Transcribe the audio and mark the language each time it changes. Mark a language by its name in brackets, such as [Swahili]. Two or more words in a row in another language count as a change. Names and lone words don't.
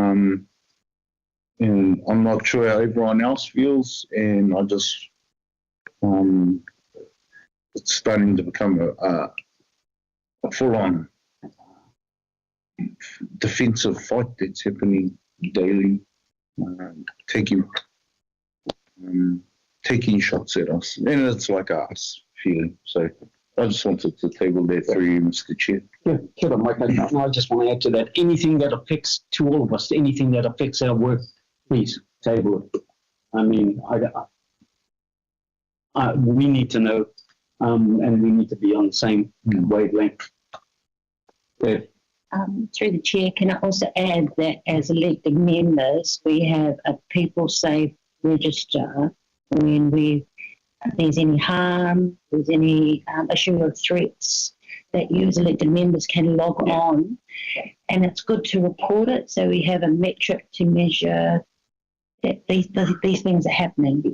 [English] And I'm not sure how everyone else feels, and I just, it's starting to become a full-on defensive fight that's happening daily, taking shots at us, and it's like us feeling. So I just wanted to table that through you, Mr. Chair. Yeah, [Māori] kia ora, Mike. [English] I just want to add to that. Anything that affects to all of us, anything that affects our work, please table it. I mean, we need to know, and we need to be on the same wavelength. Yeah. Through the chair, can I also add that as elected members, we have a People Safe register when there's any harm, there's any issue of threats, that you as elected members can log on, and it's good to report it so we have a metric to measure that these things are happening.